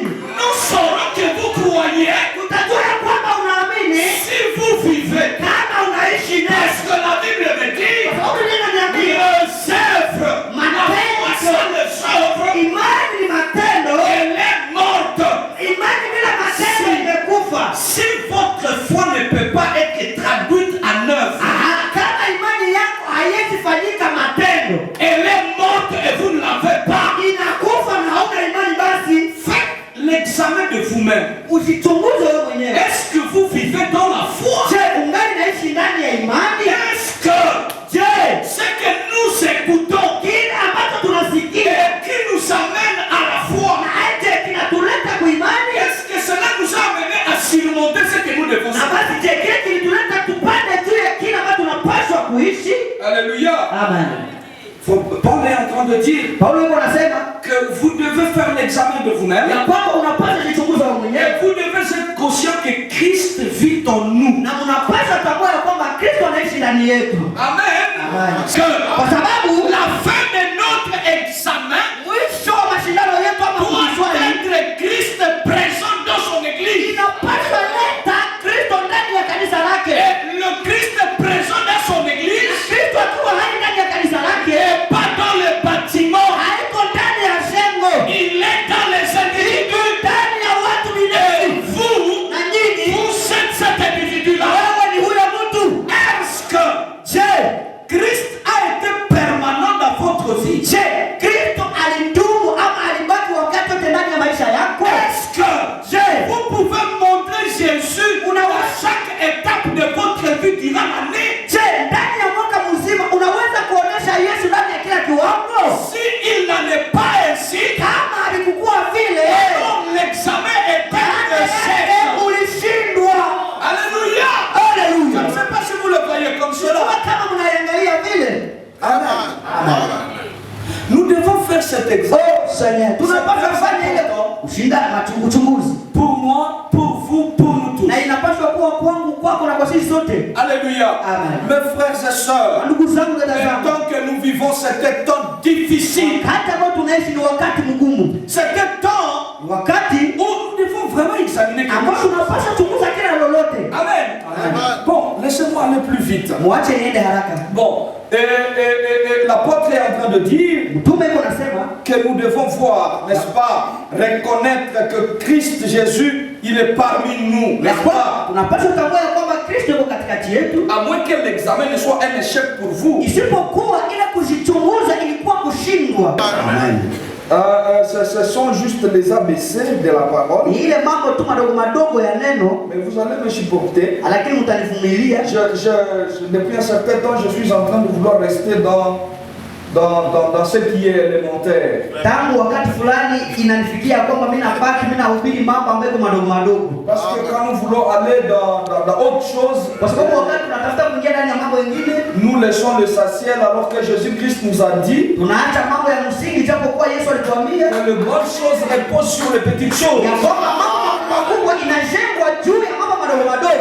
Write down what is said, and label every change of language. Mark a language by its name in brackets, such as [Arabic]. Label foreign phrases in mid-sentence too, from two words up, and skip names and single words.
[French] Nous saurons que vous croyez [Swahili] Utajua ya kwamba unaamini [French] si vous vivez. [Swahili] kama unaishi ndani. [French] Parce que la Bible me dit, [Swahili] Sababu neno linaniambia [French] les œuvres, la foi sans les œuvres, [Swahili] imani ni matendo. [French] elle est morte. [Swahili] Imani bila matendo imekufa. [French] Si votre foi ne peut pas être traduite en œuvre, [Swahili] Kama imani yako haiwezi fanyika matendo, [French] elle est morte et vous ne l'avez pas. [Swahili] inakufa na hauna imani, basi [French] Faites l'examen de vous-même. vous-même. [Swahili] Ujichunguze wewe mwenyewe. [French] Est-ce que vous vivez dans la foi? [Swahili] Je, ungali naishi ndani ya imani? [French] Est-ce que ce que nous écoutons [Swahili] Kile ambacho tunasikia [French] et qui nous amène à la foi, [Swahili] na aje kinatuleta kuimani? [French] est-ce que cela nous a amené à surmonter ce que nous devons [Swahili] Na [French] faire? [Swahili] basi je, kile kilituleta tupande juu ya kile ambacho tunapaswa kuishi? [French] Alléluia. Amen. Paul est en train de dire [Swahili] Paulo yuko anasema [French] que vous devez faire l'examen de vous-même [Swahili] ya kwamba unapaswa kujichunguza wewe mwenyewe [French] et vous devez être conscient que Christ vit en nous. [Swahili] na unapaswa kutambua ya kwamba Kristo anaishi ndani yetu. Amen. Amen. [French] Que [Swahili] Kwa sababu [French] la fin de notre examen [Swahili] mwisho wa mashindano yetu ama [French] doit [Swahili] maswali [French] être Christ présent dans son église. [Swahili] inapaswa leta Kristo ndani ya kanisa lake. [French] Et le Christ présent dans son église [Swahili] Kristo akiwa hai ndani ya kanisa lake, [French] et pas dans le bâtiment. [Swahili] haiko ndani ya jengo, [French] Il est dans les individus. [Swahili] ndani ya watu [French] Et [Swahili] binafsi. [French] vous, [Swahili] Na nyinyi [French] vous êtes cet individu-là. [Swahili] wewe ni huyo mtu. [French] Est-ce que Christ a été permanent dans votre vie? [Swahili] Je, Kristo alidumu ama alibaki wakati wote ndani ya maisha yako? [French] Est-ce que vous pouvez montrer Jésus à chaque étape de votre vie durant l'année? [Swahili] Je, ndani ya mwaka mzima unaweza kuonesha Yesu ndani ya kila kiwango? [French] Si il n'en est pas ainsi, [Swahili] Kama alikuwa vile, [French] alors l'examen est un échec. [Swahili] ulishindwa. [French] Alléluia. Je [Swahili] Haleluya. [French] ne sais pas si vous le voyez comme cela. [Swahili] Kama mnaiangalia vile. Amen. [French] Nous devons faire cet examen. Oh, Seigneur, [Swahili] tunapaswa kufanya ile ushindana uchunguzi. [French] Pour moi, pour vous, pour nous tous. [Swahili] Na inapaswa kuwa kwangu, kwako na kwa sisi sote. [French] Alléluia. Amen. Mes frères et sœurs, [Swahili] Ndugu zangu, dada [French] le [Swahili] zangu, [French] temps que nous vivons, c'était un temps difficile. [Swahili] hata ambao tunaishi ni wakati mgumu. [French] C'était un temps [Swahili] Wakati [French] où nous devons vraiment examiner quelque [Swahili] ambao [French] chose. [Swahili] tunapaswa chunguza kila lolote. Amen. [French] Bon, laissez-moi aller plus vite. [Swahili] Mwache niende haraka. [French] Bon, l'apôtre est en train de dire [Swahili] Mtume yuko nasema [French] que nous devons voir, n'est-ce pas, reconnaître que Christ Jésus, il est parmi nous, n'est-ce pas? [Swahili] tunapaswa kutambua ya kwamba Kristo yuko katikati yetu. [French] À moins que l'examen ne soit un échec pour vous. [Swahili] Isipokuwa ile kujichunguza ilikuwa kushindwa. Amen. [French] Ce sont juste les ABC de la parole. [Swahili] Ni ile mambo tu madogo madogo ya neno, [French] Mais vous allez me supporter. [Swahili] lakini mtanivumilia. [French] Depuis un certain temps, je suis en train de vouloir rester dans ce qui est élémentaire. [Swahili] Tangu wakati fulani inanifikia kwamba mimi nahubiri mambo ambayo madogo madogo. [French] Parce que quand nous voulons aller dans autre chose, [Swahili] Kwa sababu wakati tunatafuta kuingia ndani ya mambo mengine, [French] nous laissons l'essentiel alors que Jésus-Christ nous a dit [Swahili] tunaacha mambo ya msingi japokuwa Yesu alituambia [French] que les bonnes choses reposent sur les petites choses. [Swahili] ya kwamba mambo makubwa inajengwa juu ya mambo madogo madogo.